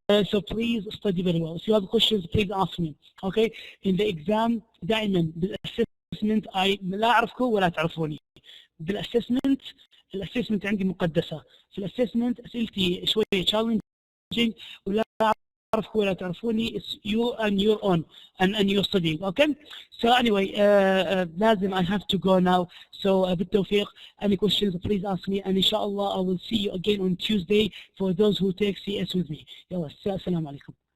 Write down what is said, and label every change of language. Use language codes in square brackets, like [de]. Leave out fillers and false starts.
[en] So please study very well. If you have questions, please ask me. Okay, in the exam [ar] دائما بالassessment لا أعرفكم ولا تعرفوني. الاسسمنت عندي مقدسه. في الاسسمنت اسئلتي شويه challenging ولا أعرفكم ولا تعرفوني. [en] It's you and your own and your studying. Okay. So anyway, [ar] لازم [en] I have to go now. So [ar] بالتوفيق. [en] Any questions please ask me, and inshallah I will see you again on Tuesday for those who take CS with me. [ar] يلا السلام عليكم.